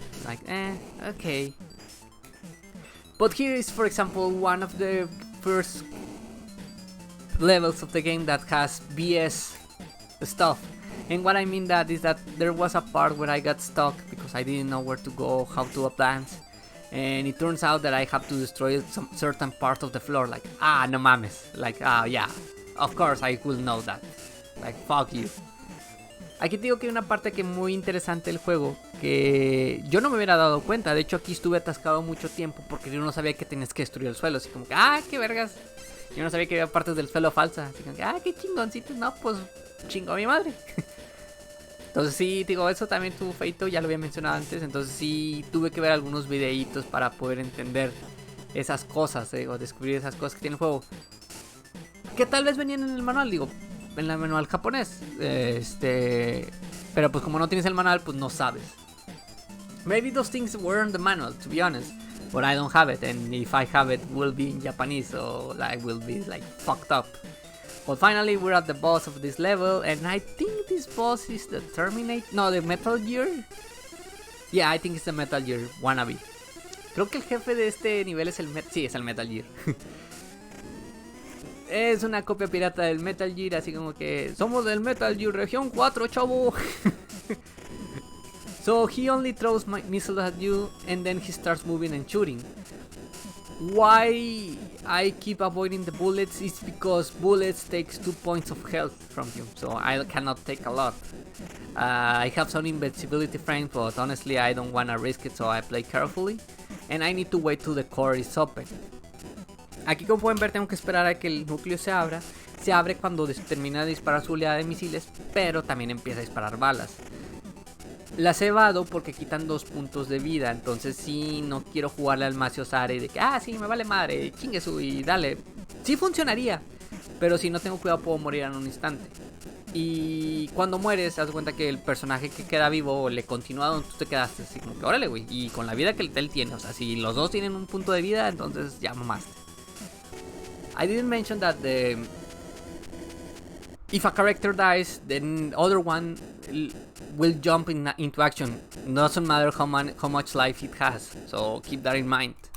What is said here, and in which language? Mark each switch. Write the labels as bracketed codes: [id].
[en] Like okay. But here is, for example, one of the first levels of the game that has BS stuff. And what I mean that is that there was a part where I got stuck because I didn't know where to go, how to advance. And it turns out that I have to destroy some certain part of the floor. Like, [es] no mames. [en] Like, yeah, of course I will know that. Like, fuck you. [es] Aquí te digo que hay una parte que muy interesante del juego que yo no me hubiera dado cuenta. De hecho, aquí estuve atascado mucho tiempo porque yo no sabía que tenías que destruir el suelo. Así como que, qué vergas. Yo no sabía que había partes del suelo falsas. Así como que, qué chingoncito. No, pues chingo a mi madre. Entonces sí, digo, eso también tuvo feito, ya lo había mencionado antes. Entonces sí, tuve que ver algunos videitos para poder entender esas cosas, o descubrir esas cosas que tiene el juego. Que tal vez venían en el manual, digo, en el manual japonés. Pero pues como no tienes el manual, pues no sabes. [en] Maybe those things were in the manual, to be honest. But I don't have it, and if I have it, will be in Japanese, so I will be like fucked up. But finally, we're at the boss of this level, and I think this boss is the the Metal Gear. Yeah, I think it's the Metal Gear wannabe. [es] Creo que el jefe de este nivel es sí, es el Metal Gear. Es una copia pirata del Metal Gear, así como que somos del Metal Gear Región 4, chavo. [en] So he only throws missiles at you and then he starts moving and shooting. Why I keep avoiding the bullets is because bullets takes 2 points of health from you, so I cannot take a lot. I have some invincibility frames, but honestly I don't wanna risk it, so I play carefully. And I need to wait till the core is open. [es] Aquí, como pueden ver, tengo que esperar a que el núcleo se abra. Se abre cuando termina de disparar su oleada de misiles, pero también empieza a disparar balas. Las he evado porque quitan 2 puntos de vida. Entonces sí, no quiero jugarle al Macio Sare de que, sí, me vale madre, chingue su y dale. Sí funcionaría, pero si no tengo cuidado puedo morir en un instante. Y cuando mueres, te das cuenta que el personaje que queda vivo le continúa donde tú te quedaste. Así como que, órale, güey. Y con la vida que él tiene, o sea, si los dos tienen un punto de vida, entonces ya mamaste. [en] I didn't mention that if a character dies, then other one will jump into action. Doesn't matter how much life it has. So keep that in mind.